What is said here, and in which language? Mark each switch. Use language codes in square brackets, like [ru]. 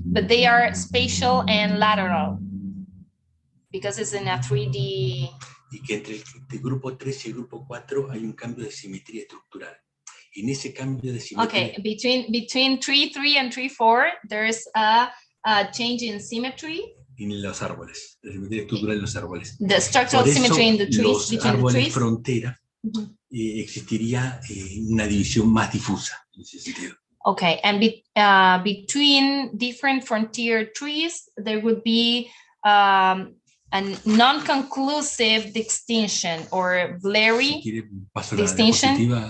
[en] but they are spatial and lateral, because it's in a 3D. [es] Y que entre el grupo 3 y el grupo 4 hay un cambio de simetría estructural. En ese cambio de simetría... [en] Okay, between 3.3 and 3.4, there's a change in symmetry. [es] En los árboles, la simetría estructural en los árboles. [en] The structural symmetry in the trees, [es] los [en] between the [es] árboles [en] trees. [es] frontera, existiría una división más difusa en ese sentido. [en] Okay, and between different frontier trees, there would be a non-conclusive distinction or blurry distinction.